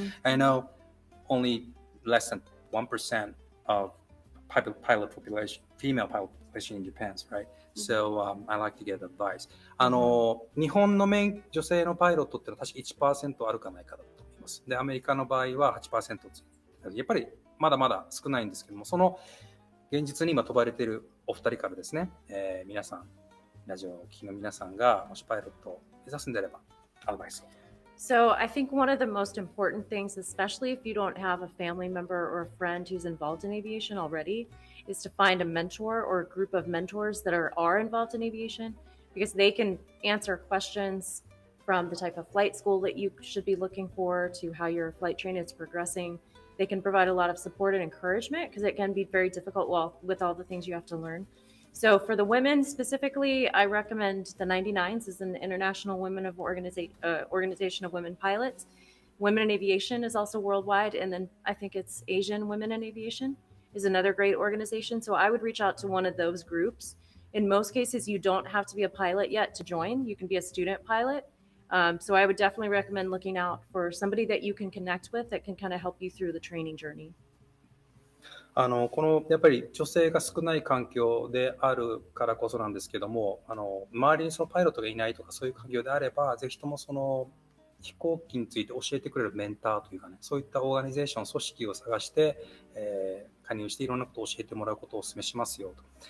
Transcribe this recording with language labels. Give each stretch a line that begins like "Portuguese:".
English: I know only less than 1% of pilot population, female pilot population in Japan, right? So I like to get advice.
Japanese: 日本の女性のパイロットってのは確か 1% あるかないかだと思います。で、アメリカの場合は 8% やっぱりまだまだ少ないんですけども、その現実に今飛ばれているお二人からですね、皆さん、ラジオをお聞きの皆さんがもしパイロットを目指すんであればアドバイスを。
English: So I think one of the most important things, especially if you don't have a family member or a friend who's involved in aviation already, is to find a mentor or a group of mentors that are involved in aviation, because they can answer questions from the type of flight school that you should be looking for to how your flight training is progressing. They can provide a lot of support and encouragement because it can be very difficult with all the things you have to learn. So for the women specifically, I recommend the 99s is an international organization of women pilots. Women in Aviation is also worldwide, and then I think it's Asian Women in Aviation is another great organization. So I would reach out to one of those groups. In most cases, you don't have to be a pilot yet to join. You can be a student pilot. So I would definitely recommend looking out for somebody that you can connect with that can kind of help you through the training journey.
Japanese: このやっぱり女性が少ない環境であるからこそなんですけども、周りにそのパイロットがいないとかそういう環境であれば、ぜひともその飛行機について教えてくれるメンターというかね、そういったオーガニゼーション、組織を探して、加入していろんなことを教えてもらうことをお勧めしますよと。